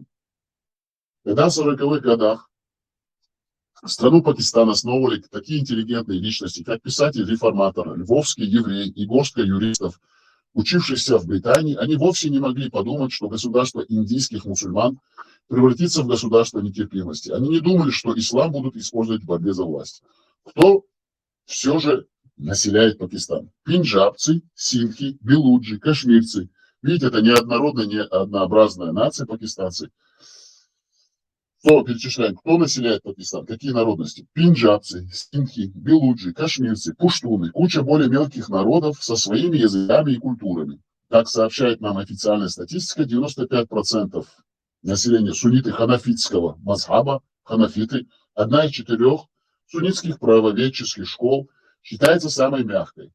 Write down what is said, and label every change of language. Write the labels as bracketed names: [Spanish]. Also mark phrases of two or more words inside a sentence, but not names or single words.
[Russian] Когда в 40-х годах страну Пакистан основывали такие интеллигентные личности, как писатель-реформатор, львовский еврей и горстка юристов, учившихся в Британии, они вовсе не могли подумать, что государство индийских мусульман превратится в государство нетерпимости. Они не думали, что ислам будут использовать в борьбе за власть. Кто все же населяет Пакистан? Пенджабцы, синхи, белуджи, кашмирцы. Видите, это неоднородная, неоднообразная нация пакистанцы. Что перечисляем? Кто населяет Пакистан? Какие народности? Пенджабцы, синхи, белуджи, кашмирцы, пуштуны. Куча более мелких народов со своими языками и культурами. Как сообщает нам официальная статистика, 95% населения сунниты ханафитского мазхаба, ханафиты, одна из 4 суннитских правоведческих школ считается самой мягкой.